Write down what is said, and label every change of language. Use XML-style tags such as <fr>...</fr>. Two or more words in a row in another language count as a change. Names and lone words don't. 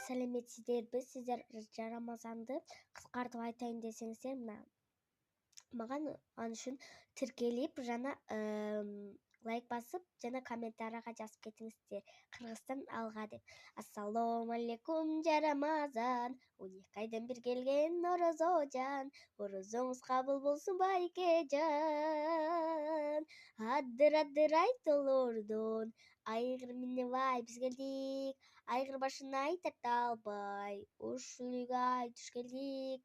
<kk>Сәлеметсіздербі, сіздер Рамазанды қысқартып айтайын десеңіздер, маған ан үшін тіркеліп, жана лайк басып, жана комментарияға жазып кетіңіздер. Қырғызстан алға деп.</kk> <ky>Ассалому алейкум жарамазан, 12 айдан бир келген орозожан, орозоңуз кабыл болсун байкежан. Адыр айтылордон айгыр минебай биз келдик, айгыр башын айтарта албай, ушулга туш келдик.</ky>